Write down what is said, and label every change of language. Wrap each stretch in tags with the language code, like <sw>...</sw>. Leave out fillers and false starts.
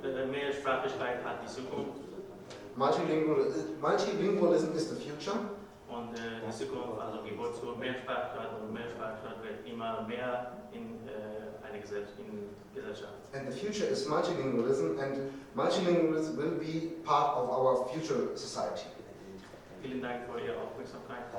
<de>Mehrsprachigkeit hat die Zukunft.</de> <en>Multilingualism is the future.</en> <de>Und die Zukunft, also Geburt zur Mehrsprachigkeit und Mehrsprachigkeit wird immer mehr in einer Gesellschaft.</de> <en>And the future is multilingualism, and multilingualism will be part of our future society.</en> <de>Vielen Dank für Ihre Aufmerksamkeit.</de>